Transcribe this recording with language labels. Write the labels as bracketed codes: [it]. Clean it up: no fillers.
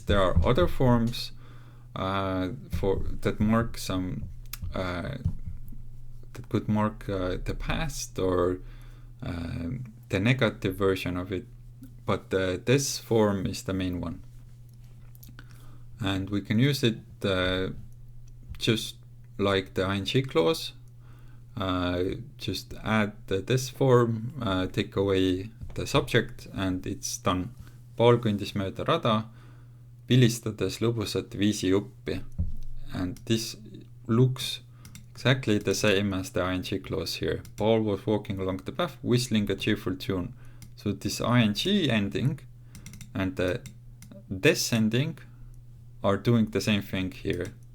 [en] There are other forms that mark some that could mark the past or the negative version of it, but this form is the main one, and we can use it just like the ing clause. Just add this form, take away the subject, and it's done. [et] Paul kõndis mööda rada, vilistades lõbusat viisijuppi. [en] And this looks exactly the same as the ing clause here. Paul was walking along the path, whistling a cheerful tune. So this ing ending and the this ending are doing the same thing here.